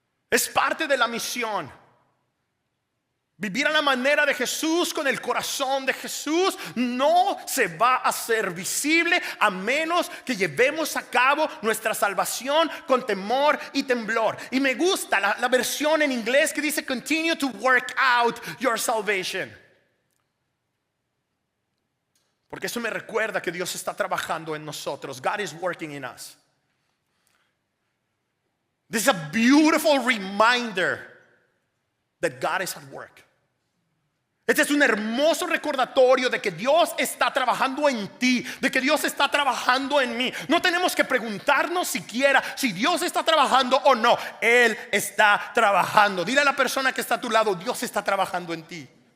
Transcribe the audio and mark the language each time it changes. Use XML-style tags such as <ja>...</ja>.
<es>Es parte de la misión. Vivir a la manera de Jesús, con el corazón de Jesús, no se va a hacer visible a menos que llevemos a cabo nuestra salvación con temor y temblor. Y me gusta la versión en inglés que dice:</es> <en>continue to work out your salvation.</en> <es>Porque eso me recuerda que Dios está trabajando en nosotros.</es> <en>God is working in us. This is a beautiful reminder that God is at work.</en> <es>Este es un hermoso recordatorio de que Dios está trabajando en ti, de que Dios está trabajando en mí. No tenemos que preguntarnos siquiera si Dios está trabajando o no. Él está trabajando. Dile a la persona que está a tu lado: Dios está trabajando en ti.</es>